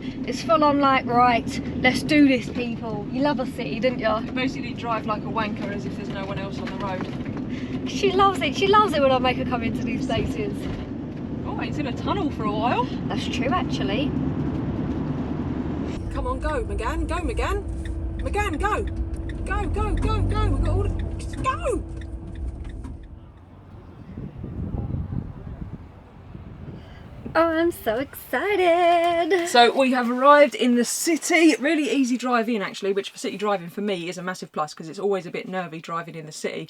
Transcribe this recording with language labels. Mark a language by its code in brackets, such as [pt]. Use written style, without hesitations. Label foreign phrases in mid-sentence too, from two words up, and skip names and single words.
[en] It's full on like, right, let's do this, people. You love a city, didn't you? Basically drive like a wanker as if there's no one else on the road. She loves it. She loves it when I make her come into these places. Oh, it's in a tunnel for a while. That's true, actually. Come on, go, McGann. Go, McGann. McGann, go. Go, go, go, go. We've got all the... Just go. Oh, I'm so excited. So we have arrived in the city. Really easy drive in actually, which for city driving for me is a massive plus because it's always a bit nervy driving in the city.